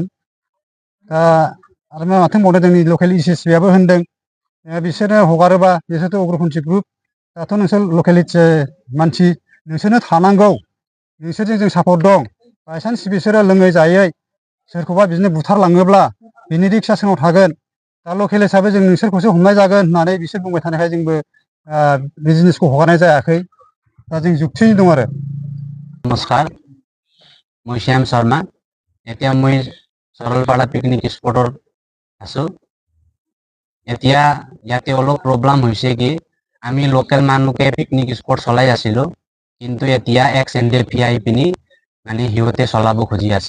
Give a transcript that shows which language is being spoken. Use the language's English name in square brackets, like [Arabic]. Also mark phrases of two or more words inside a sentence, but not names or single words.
[Bodo] दा आरो माथो बुंबावनो, जोंनि लकेल SSBआबो होनदों बिसोरनो हगारोबा, बिसोरथ' उग्रपन्थी ग्रुप, दाथ' नोंसोर लकेलिटि मानसि, नोंसोरनो थानांगौ, नोंसोरजों जों सापर्ट दं। बायसान्स बिसोरो लोङै जायै सोरखौबा बिदिनो बुथारलाङोब्ला बिनि रिक्सआ सोरनाव थागोन? दा लकेल हिसाबै जों नोंसोरखौसो हमनाय जागोन होननानै बिसोर बुंबाय थानायखाय जोंबो बे जिनिसखौ हगारनाय जायाखै। दा जों जुक्तियैनो दं आरो। [Hindi] नमस्कार, मैं श्याम शर्मा। [Assamese] এতিয়া মই সরলপাড়া পিকনিক স্পটত আছো। এতিয়া ইয়াতে অলপ প্ৰব্লেম হৈছে কি, আমি লোকেল মানুহকে [English] picnic spot [Assamese] চলাই আছিলো, কিন্তু এতিয়া XNDP আহি পিনি মানে সিহঁতে চলাব খুজি আছে।